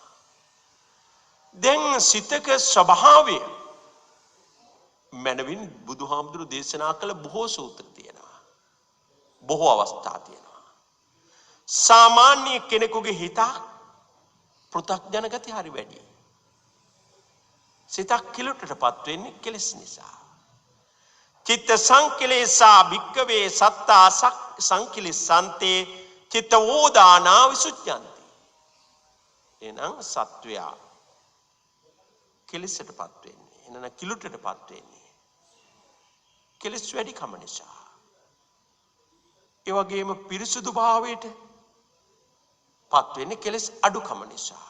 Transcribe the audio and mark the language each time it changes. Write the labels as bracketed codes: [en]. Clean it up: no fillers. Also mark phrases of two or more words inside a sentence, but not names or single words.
[si] දැන් සිතක ස්වභාවය මනවින් බුදුහාමුදුරු දේශනා කළ බොහෝ සූත්‍ර තියෙනවා. බොහෝ අවස්ථා තියෙනවා. සාමාන්‍ය කෙනෙකුගේ හිත පෘථග්ජන ගති හරි වැඩි. සිතක් කිලුටටපත් වෙන්නේ කෙලෙස් නිසා. [pi] චිත්ත සංකිලේසා භික්කවේ සත්තා සංකිලිසන්තේ චිත්ත ඕදානා විසුද්ධ්‍යන්ති. [si] එනම් සත්වයා කෙලෙසටපත් වෙන්නේ. එනනම් කිලුටටපත් වෙන්නේ. කෙලෙස් වැඩි කම නිසා. ඒ වගේම පිරිසුදු භාවයට පත් වෙන්නේ කෙලෙස් අඩුකම නිසා.